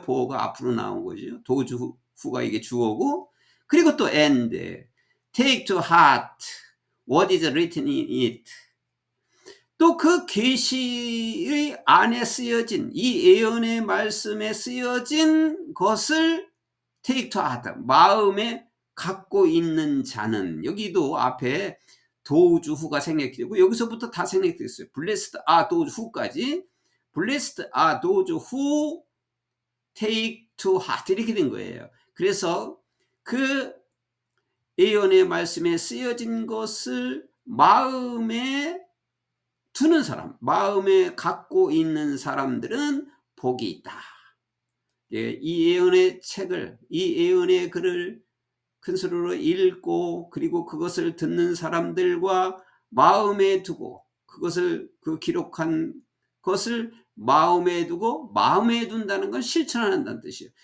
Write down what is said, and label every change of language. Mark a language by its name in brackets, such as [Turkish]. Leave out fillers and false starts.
[Korean] 보어가 앞으로 나온 거죠. 도주 후가 이게 주어고 그리고 또 and take to heart what is written in it 또 그 계시의 안에 쓰여진 이 예언의 말씀에 쓰여진 것을 take to heart 마음에 갖고 있는 자는 여기도 앞에 도주후가 생략되고 여기서부터 다 생략됐어요. [English] blessed are 도주후까지 blessed are those who take to heart 이렇게 된 거예요. [Korean] 그래서 그 예언의 말씀에 쓰여진 것을 마음에 두는 사람, 마음에 갖고 있는 사람들은 복이 있다. 예, 이 예언의 책을, 이 예언의 글을 큰 소리로 읽고 그리고 그것을 듣는 사람들과 마음에 두고 그것을 그 기록한 것을 마음에 두고 마음에 둔다는 건 실천한다는 뜻이에요.